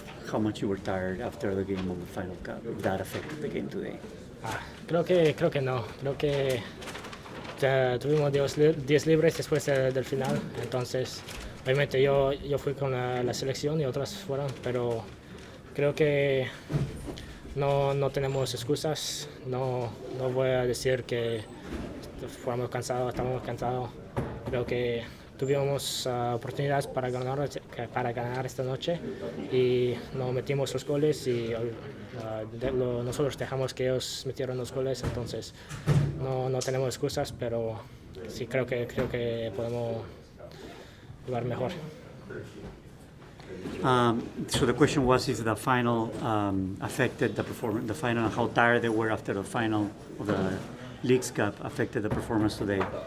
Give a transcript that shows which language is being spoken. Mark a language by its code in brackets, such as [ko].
[en] How much you were tired after the game of the Final Cup, if that affected the game today? [es] Creo que no. Creo que tuvimos 10 libres después del final. Entonces, obviamente yo fui con la selección y otras fueron, pero creo que no tenemos excusas. No voy a decir que estamos cansados. Creo que tuvimos oportunidades para ganar esta noche y no metimos los goles, y nosotros dejamos que ellos metieran los goles. Entonces no tenemos excusas, pero sí creo que podemos jugar mejor. [en] So the question was if the final affected the performance, the final, how tired they were after the final of the Leagues Cup affected the performance today.